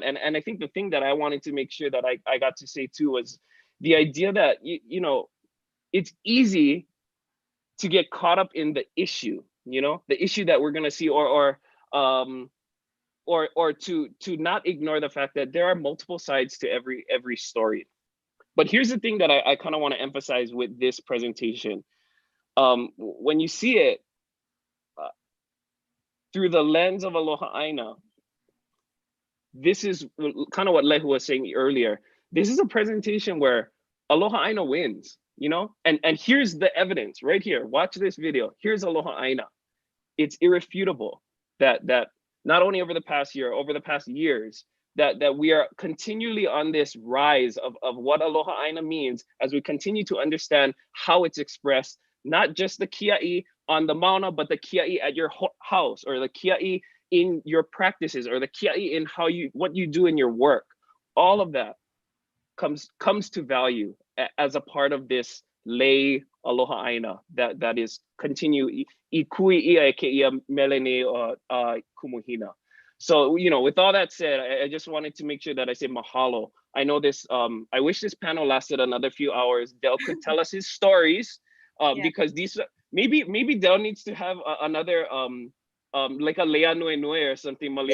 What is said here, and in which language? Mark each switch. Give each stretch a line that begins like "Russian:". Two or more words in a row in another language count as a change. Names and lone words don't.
English: And I think the thing that I wanted to make sure that I got to say too was the idea that, you know, it's easy to get caught up in the issue, you know, the issue that we're gonna see, or to not ignore the fact that there are multiple sides to every story. But here's the thing that I kind of want to emphasize with this presentation. When you see it through the lens of
Hawaiian: Aloha ʻāina,
English: this is kind of what Lehu was saying earlier. This is a presentation where
Hawaiian: Aloha ʻāina
English: wins, you know? And here's the evidence right here. Watch this video. Here's
Hawaiian: Aloha ʻāina.
English: It's irrefutable that not only over the past year, over the past years, that we are continually on this rise of what Aloha ʻāina means as we continue to understand how it's expressed, not just the kiaʻi on the mauna, but the kiaʻi at your house, or the kiaʻi in your practices, or the kiaʻi in what you do in your work. All of that comes to value as a part of this
Hawaiian: lei Aloha ʻāina
English: that is continue
Hawaiian: I kui ia ke ia melene kumuhina.
English: So, you know, with all that said, I just wanted to make sure that I say mahalo. I know this, I wish this panel lasted another few hours. Del could tell us his stories, because these, maybe Del needs to have another, like a
Hawaiian: Lea Nui Nui
English: or something, Mali.